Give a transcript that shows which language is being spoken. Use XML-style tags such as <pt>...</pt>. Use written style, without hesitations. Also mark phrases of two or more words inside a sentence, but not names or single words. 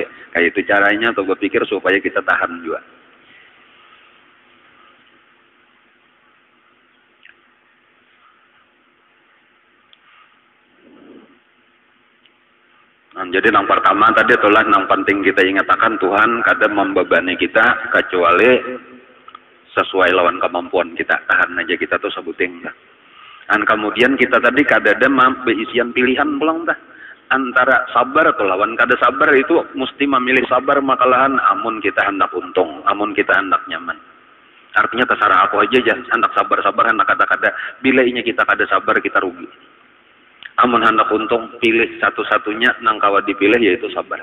<bjn>Kayak itu caranya tuh berpikir supaya kita tahan juga. Nah, jadi yang pertama tadi itulah yang penting kita ingatkan Tuhan kada membebani kita kecuali sesuai lawan kemampuan kita. Tahan aja kita tuh sebutin. Dan kemudian kita tadi kada ada beisian pilihan pulang dah. Antara sabar atau lawan kada sabar itu mesti memilih sabar makalahan amun kita hendak untung, amun kita hendak nyaman. Artinya terserah aku aja hendak sabar-sabar hendak kada-kada. Bila inya kita kada sabar kita rugi. Amun hendak untung pilih satu-satunya nang kawa dipilih yaitu sabar.</bjn>